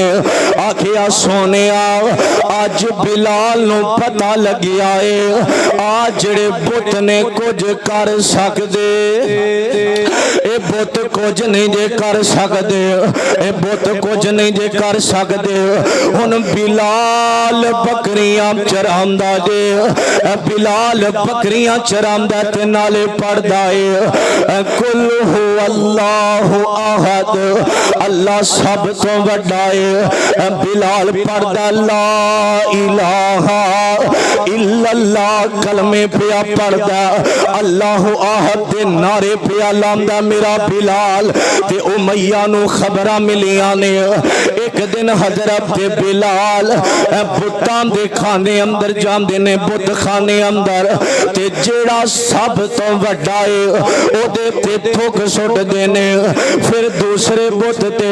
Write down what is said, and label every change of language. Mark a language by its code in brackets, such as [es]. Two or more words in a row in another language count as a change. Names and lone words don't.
[pa] آکھیا سونیا اج بلال نوں پتہ لگیا ہے آ جیہڑے بت نے کچھ کر سکدے، اے بت کچھ نہیں جے کر سکدے، اے بت کچھ نہیں جے کر سکدے. ہن بلال بکریاں چراندا جے، بلال بکریاں چراندا تے نالے پڑھدا ہے [ar] قل هو الله أحد, [pa] اللہ سب توں وڈا ہے. بلال پڑھدا [ar] لا إله إلا الله [pa] کلمے پیا پڑھدا, [ar] الله أحد [pa] دے نعرے پیا لاندا میرا بلال. تے امیہ نوں خبراں ملیاں نے ایک دن حضرت تے بلال بتاں دے خانے اندر جاندے نے، بت خانے اندر تے جیہڑا سب توں وڈا ہے اودے تے تھک سٹدے نے، فیر دوسرے بت تے,